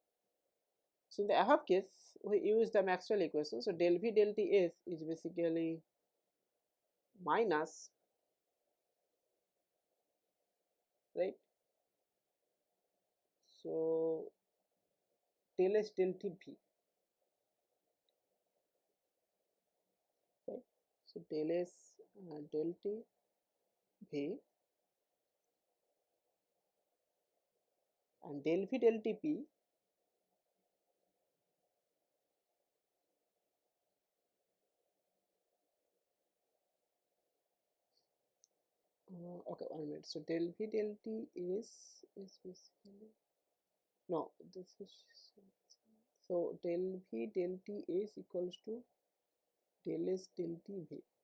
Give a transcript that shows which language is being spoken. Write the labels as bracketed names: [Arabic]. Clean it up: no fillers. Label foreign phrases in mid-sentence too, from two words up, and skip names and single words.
[English] So in the above case, we use the Maxwell equation. So del V del T S is basically minus, right, so del S del T V, right, so del S del T V and del V del TP okay, 1 minute. So del V del T is basically, no, this is, so del V del T is equals to del S del T V.